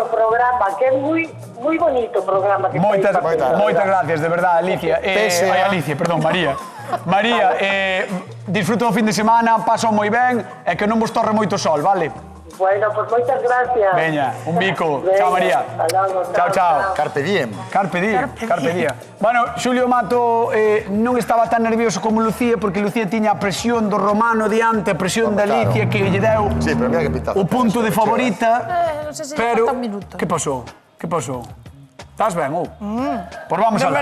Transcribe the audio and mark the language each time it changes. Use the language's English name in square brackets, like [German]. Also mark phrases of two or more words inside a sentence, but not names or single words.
[Galician] polo programa, que é moi bonito o programa que Moitas, estáis facendo. moitas gracias, de verdade, Alicia. Pese Ai, a- Alicia, perdón, María. María, disfruta o fin de semana, paso moi ben e que non vos torre moito sol, vale? Bueno, pues moitas gracias. Veña, un bico. Veña, Chao, María. hasta logo, Chao, chao. [Latin] Carpe diem. Carpe diem, carpe diem. [Galician] Bueno, Xulio Mato non estaba tan nervioso como Lucía porque Lucía tiña a presión do romano diante, a presión da Claro. Alicia que lle deu Sí, pero mira que pintazo. o punto de favorita. Non sei se Pero, falta un minuto. que pasou? Que pasou? Estás ben, ou? Pois vamos De alá.